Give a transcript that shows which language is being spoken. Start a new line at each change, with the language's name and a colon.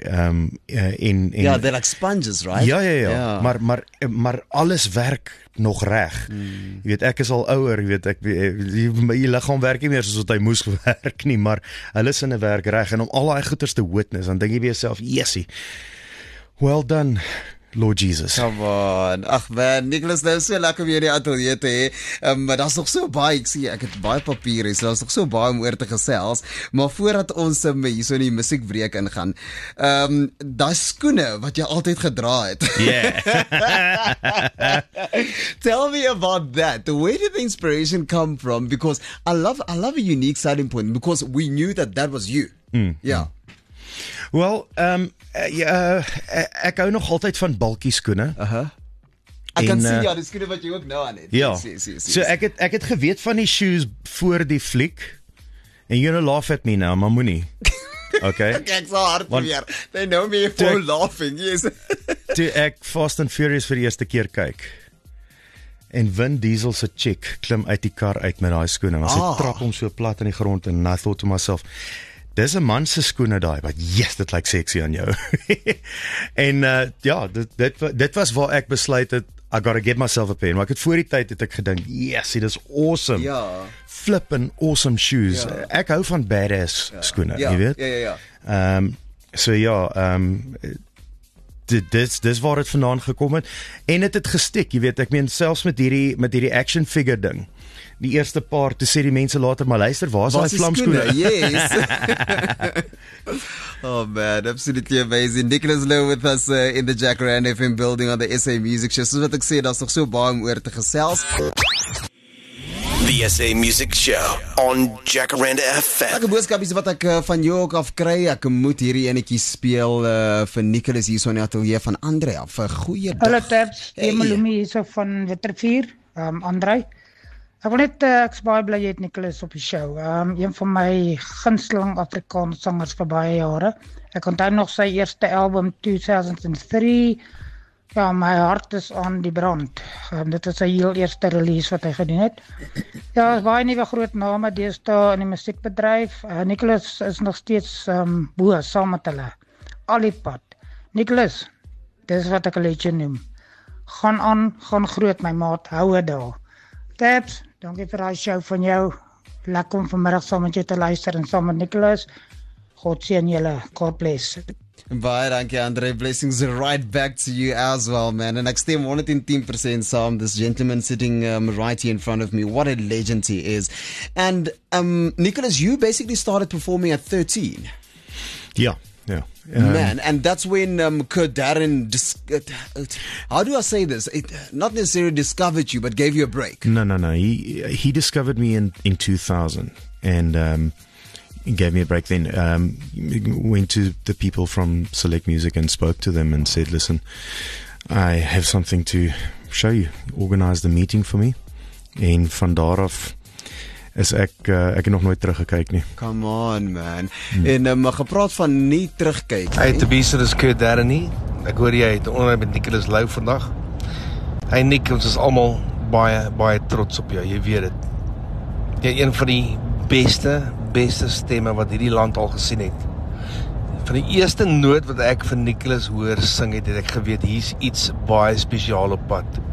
English: Ja, they're like sponges, right?
Afrikaans: Ja. Maar alles werk nog reg. Jy weet, ek is al ouer, jy weet, my liggaam werk nie meer soos wat hy moes werk nie, maar hulle sinne werk reg en om al daai goeters te witness, dan dink jy by jouself, yesie.
English: Well done, Lord Jesus. Come on.
Afrikaans: Ag man, Nicholas, nou so lekker weer in die ateljee te hê. Maar daar's nog so baie, ek sien ek het baie papier hier, so daar's nog so baie om oor te gesels. Maar voordat ons hierso in die musiekbreek ingaan, daai skoene wat jy altyd gedra het.
English: Yeah. Tell me about that. Where did the inspiration come from? Because I love a unique starting point because we knew that was you. Yeah.
Afrikaans: Wel, ek hou nog altyd van balkie skoene. Ek kan sien die skoene wat jy ook nou aan het. Ja,
English: Yes.
Afrikaans: so ek het geweet van die shoes voor die fliek, en
English: you're gonna laugh at me now,
Afrikaans: maar moenie.
English: Okay?
Afrikaans: Ek so hard weer.
English: They know me for laughing, yes.
Afrikaans: Toe ek Fast and Furious vir die eerste keer kyk, en Vin Diesel se chick klim uit die kar uit met daai skoene, maar sy trap hom so plat in die grond, en
English: I thought to myself,
Afrikaans: dis 'n man se skoene daai,
English: but yes,
Afrikaans: dit lyk sexy aan jou. En ja, dit was waar ek besluit het,
English: I gotta get myself a pair.
Afrikaans: Maar ek het voor die tyd het ek gedink, yes, dit is awesome. Ja.
English: Flippin' awesome shoes.
Afrikaans: Ja. Ek hou van badass skoene, jy weet? Ja. So ja, dis waar dit vandaan gekom het. En dit het gestik, jy weet, ek meen selfs met hierdie action figure ding. Die eerste paar, toe sê die mense later, maar luister, waar is daai vlamskoene?
English: Yes.
Afrikaans: Oh man, absolutely amazing. Nicholas Lowe with us in the Jacaranda FM building on the SA Music Show. Soos wat ek sê, daar's nog so baie om oor te gesels.
English: The SA Music Show on Jacaranda FM.
Afrikaans: Ek boodskapies wat ek van jou ook af kry. Ek moet hierdie enetjie speel vir Nicholas hier so in die ateljee van Andre af. Goeie dag. Hallo Tabs, Emelumi hier so van Wittervier, Andre. Ek wil net, ek is baie bly jy het Nicholas op die show. Een van my gunsteling Afrikaanse sangers vir baie jare. Ek onthou nog sy eerste album 2003. Ja, my hart is aan die brand. Dit is sy heel eerste release wat hy gedoen het. Ja, is baie nuwe groot name deesdae in die musiekbedryf. Nicholas is nog steeds bo saam met hulle. Al die pad. Nicholas, dis wat ek 'n legend noem. Gaan aan, gaan groot my maat, hou dit daar. Tabs, dankie vir die show van jou. Lekker om vanmiddag saam met jou te luister en saam met Nicholas. God seën julle.
English: God bless.
Afrikaans: Baie dankie
English: Andre, blessings right back to you as well, man.
Afrikaans: En ek stem 110% saam.
English: This gentleman sitting right here in front of me, what a legend he is. And Nicholas, you basically started performing at 13. Yeah. Man, and that's when Kurt Darren, how do I say this? Not necessarily discovered you, but gave you a break. No. He discovered me in 2000, and he gave me a break then. Went to the people from Select Music and spoke to them and said, listen, I have something to show you. Organized a meeting for me.
Afrikaans: En van daar af is ek het nog nooit teruggekyk nie.
English: Come on, man.
Afrikaans: En gepraat van nie terugkyk. Hey, Tabisa, dis Kurt Darren nie. Ek hoor jy het 'n onderhoud met Nicholas Lowe vandag. Hey Nick, ons is almal baie trots op jou, jy weet dit. Jy is een van die beste stemme wat hierdie land al gesien het. Van die eerste noot wat ek vir Nicholas hoor sing het ek geweet hier's iets baie spesiaal op pad.